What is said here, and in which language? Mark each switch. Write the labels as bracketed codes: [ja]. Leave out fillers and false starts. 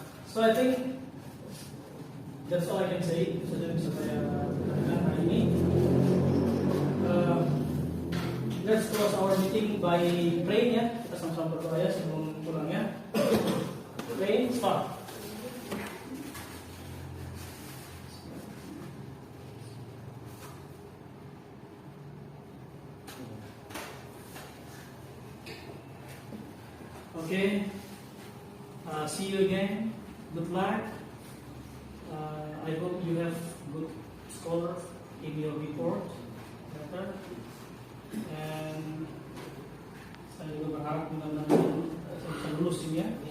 [en] So I think that's all I can say. [id] Itu saja yang bisa saya katakan hari ini. [en] Let's close our meeting by praying ya. [id] Kita sama-sama berdoa ya sebelum pulang ya. [en] Pray, start. Okay. See you again. Good luck. I hope you have good score in your report letter. [id] And saya juga berharap mudah-mudahan saya bisa lulus ini ya.